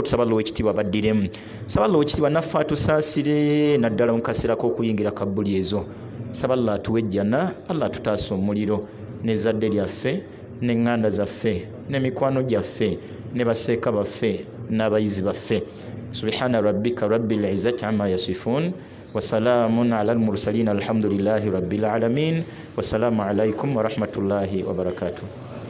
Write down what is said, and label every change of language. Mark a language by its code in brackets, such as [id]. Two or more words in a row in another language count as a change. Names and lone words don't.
[lg] Tusaba Allah ekitiibwa baddiremu. Nsaba Allah ekitiibwa naffe atusaasire naddala mu kaseera k'okuyingira kabbuli ezo. Nsaba Allah atuwejjana, Allah atutaasa omuliro n'ezzadde lyaffe n'eŋŋanda zaffe n'emikwano gyaffe ne baseeka baffe n'abayizi baffe. [ar] سبحان ربك رب العزة عما يصفون وسلام على المرسلين الحمد لله رب العالمين. والسلام عليكم ورحمة الله وبركاته.